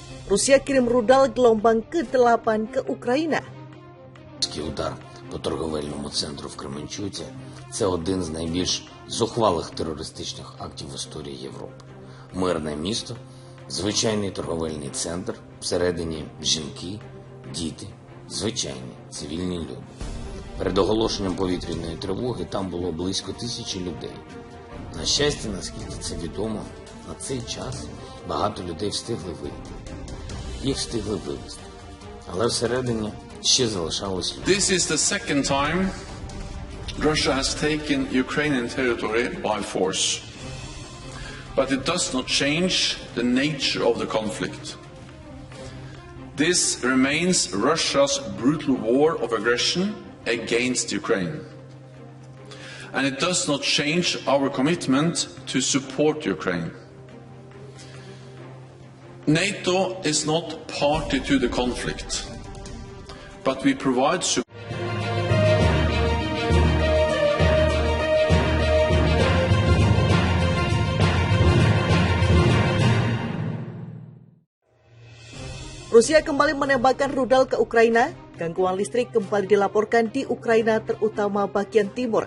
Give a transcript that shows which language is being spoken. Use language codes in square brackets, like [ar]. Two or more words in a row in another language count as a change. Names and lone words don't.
[id] Rusia kirim rudal gelombang ke-8 ke Україна. [uk] Удар по торговельному центру в Кременчуці – це один з найбільш зухвалих терористичних актів в історії Європи. Мирне місто, звичайний торговельний центр, всередині жінки, діти, звичайні цивільні люди. Перед оголошенням повітряної тривоги там було близько 1000 людей. На щастя, наскільки це відомо, на цей час багато людей встигли вийти. Їх встигли вивезти. Але всередині ще залишалось люди. [en] This is the second time Russia has taken Ukrainian territory by force. But it does not change the nature of the conflict. This remains Russia's brutal war of aggression against Ukraine. And it does not change our commitment to support Ukraine. NATO is not party to the conflict, but we provide support. [id] Rusia kembali menembakkan rudal ke Ukraina. Gangguan listrik kembali dilaporkan di Ukraina, terutama bagian timur.